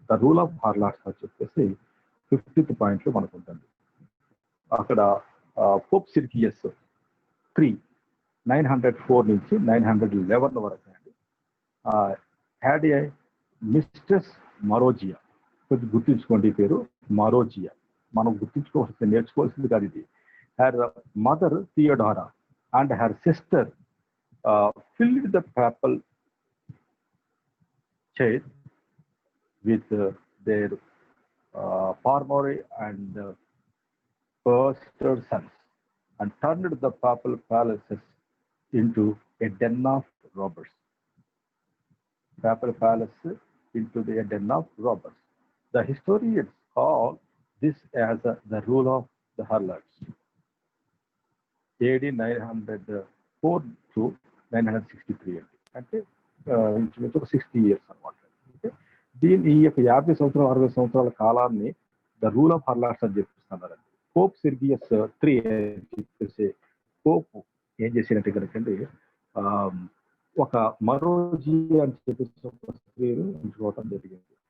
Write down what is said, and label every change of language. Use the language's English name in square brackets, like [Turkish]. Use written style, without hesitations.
[Telugu] The rule of హార్లాట్స్ అని చెప్పేసి 50th పాయింట్లు మనకు ఉంటుంది. అక్కడ పోప్ సిర్గియస్ 904 నుంచి 911 వరకు అండి [English] had a mistress [Telugu] మరోజియా. కొంచెం గుర్తుంచుకోండి ఈ పేరు మరోజియా. మనం నేర్చుకోవాల్సింది కాదు ఇది. [English] Her mother Theodora and her sister filled the papal chair with their parmory and bastard sons and turned the papal palaces into a den of robbers. Papal palace into a den of robbers. The historians call this as the rule of the harlots. [Telugu] AD 904 to 963 అంటే ఇంచుమించు 60 years అనమాట. ఈ యొక్క 50 సంవత్సరాలు 60 సంవత్సరాల కాలాన్ని the rule of హార్లాట్స్ అని చెప్పిస్తున్నారండి. Pope సిర్గియస్ 3 చెప్పేసి పోప్ ఏం చేసినట్టు కనుకండి ఒక మరోజీ అని చెప్పేసి ఒక స్త్రీని ఉంచుకోవటం జరిగింది.